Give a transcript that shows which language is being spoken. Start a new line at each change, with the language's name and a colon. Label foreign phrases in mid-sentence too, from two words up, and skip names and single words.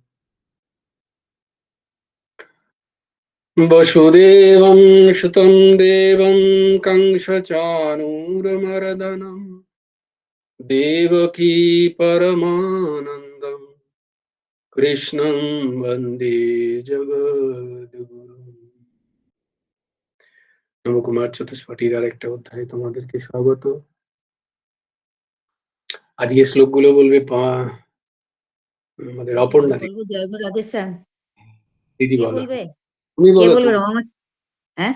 Sanskrit: वसुदेवं सुतं देवं कंसचाणूरमर्दनं देवकी परमानन्दं कृष्णं वन्दे जगद्गुरुम्।
Bangla: নবকুমার চতুষ্পাঠীর আর একটা অধ্যায়ে তোমাদেরকে স্বাগত। আজকে শ্লোকগুলো বলবে আমাদের অপর্ণা দিদি। বলবো জয় গুরু রাধে শ্যাম। দিদি কে বলো, বলবে? তুমি কে বলো, বলবে? রমা হ্যাঁ